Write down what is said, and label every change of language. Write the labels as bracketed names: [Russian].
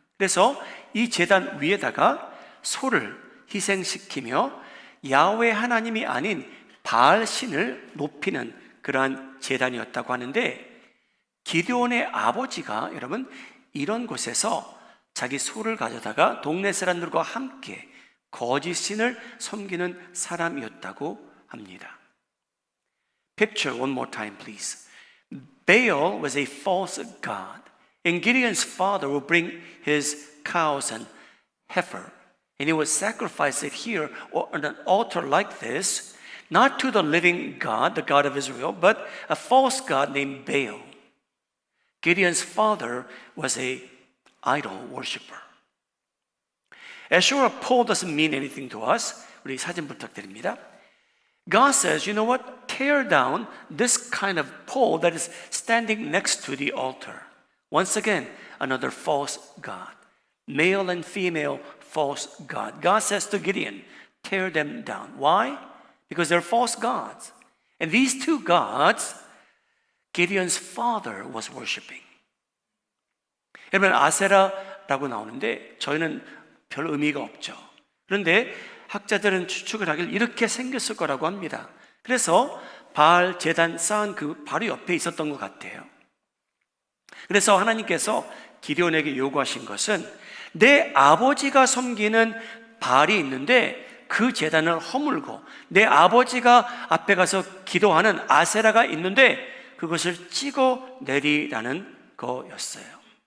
[Korean] 그래서 이 제단 위에다가 소를 희생시키며 야훼 하나님이 아닌 바알 신을 높이는 그러한 제단이었다고 하는데, 기드온의 아버지가 여러분 이런 곳에서 자기 소를 가져다가 동네 사람들과 함께 거짓 신을 섬기는 사람이었다고 합니다. [English] Picture one more time, please. Baal was a false god, and Gideon's father would bring his cows and heifer, and he would sacrifice it here on an altar like this, not to the living God, the God of Israel, but a false god named Baal. Gideon's father was a idol worshiper. As sure a pole doesn't mean anything to us, [Korean] 우리 사진 부탁드립니다. [English] God says, you know what? Tear down this kind of pole that is standing next to the altar. Once again, another false god. Male and female false god. God says to Gideon, tear them down. Why? Because they're false gods. And these two gods, Gideon's father was worshiping. [Korean] 여러분, 아세라라고 나오는데 저희는 별 의미가 없죠. 그런데 학자들은 추측을 하길 이렇게 생겼을 거라고 합니다. 그래서 바알 제단 쌓은 그 바로 옆에 있었던 것 같아요. 그래서 하나님께서 기드온에게 요구하신 것은 내 아버지가 섬기는 바알이 있는데 그 제단을 허물고 내 아버지가 앞에 가서 기도하는 아세라가 있는데 그것을 찍어내리라는 거였어요.